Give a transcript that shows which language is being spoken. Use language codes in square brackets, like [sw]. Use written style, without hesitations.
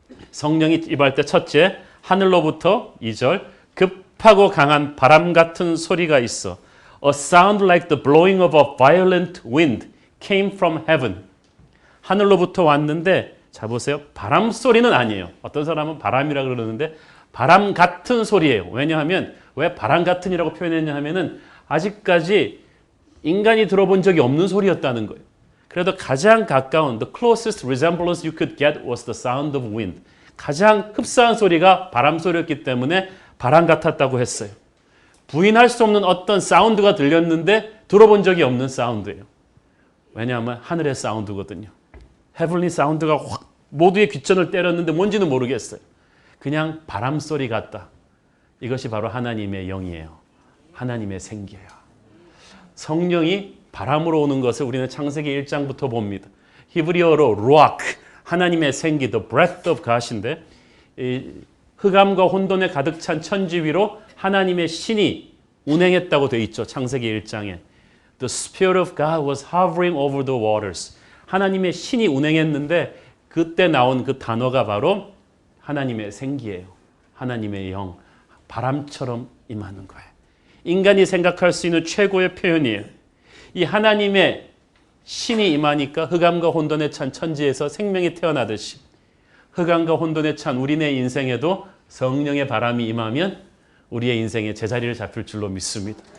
[ko] 성령이 임할 때 첫째 하늘로부터 2절 급하고 강한 바람 같은 소리가 있어 [en] A sound like the blowing of a violent wind came from heaven. [ko] 하늘로부터 왔는데 자 보세요. 바람 소리는 아니에요. 어떤 사람은 바람이라 그러는데 바람 같은 소리예요. 왜냐하면 왜 바람 같은이라고 표현했냐 하면은 아직까지 인간이 들어본 적이 없는 소리였다는 거예요. 그래도 가장 가까운 [en] the closest resemblance you could get was the sound of wind. [ko] 가장 흡사한 소리가 바람 소리였기 때문에 바람 같았다고 했어요. 부인할 수 없는 어떤 사운드가 들렸는데 들어본 적이 없는 사운드예요. 왜냐하면 하늘의 사운드거든요. 헤블리 사운드가 확 모두의 귀천을 때렸는데 뭔지는 모르겠어요. 그냥 바람 소리 같다. 이것이 바로 하나님의 영이에요. 하나님의 생기예요. 성령이 바람으로 오는 것을 우리는 창세기 1장부터 봅니다. 히브리어로 루아크, 하나님의 생기, [en] the breath of God [ko] 인데 이 흑암과 혼돈에 가득 찬 천지 위로 하나님의 신이 운행했다고 되어 있죠. 창세기 1장에. [en] The Spirit of God was hovering over the waters. [ko] 하나님의 신이 운행했는데 그때 나온 그 단어가 바로 하나님의 생기예요. 하나님의 영, 바람처럼 임하는 거예요. 인간이 생각할 수 있는 최고의 표현이에요. 이 하나님의 신이 임하니까 흑암과 혼돈에 찬 천지에서 생명이 태어나듯이 흑암과 혼돈에 찬 우리네 인생에도 성령의 바람이 임하면 우리의 인생에 제자리를 잡힐 줄로 믿습니다.